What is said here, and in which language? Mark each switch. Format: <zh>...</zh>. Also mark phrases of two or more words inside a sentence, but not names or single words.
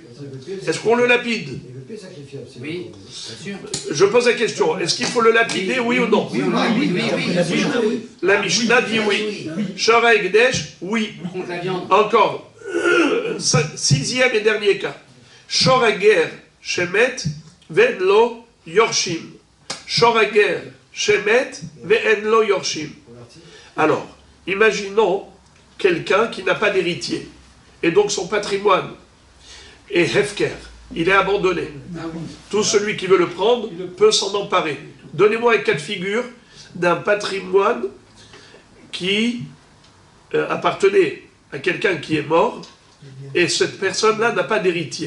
<fr>Est-ce qu'on le lapide? Oui, bien sûr. Je pose la question, est-ce qu'il faut le lapider, oui ou non? Oui. La Mishnah dit oui.</fr> <he>שור ההקדש, oui.</he> <fr>Encore, sixième et dernier cas.</fr> <he>שור הגר שמת ואין יורשים. שור הגר שמת ואין יורשים.</he> <fr>Alors, imaginons quelqu'un qui n'a pas d'héritier, et donc son patrimoine est Hefker, il est abandonné. Tout celui qui veut le prendre peut s'en emparer. Donnez-moi un cas de figure d'un patrimoine qui appartenait à quelqu'un qui est mort, et cette personne-là n'a pas d'héritier.</fr>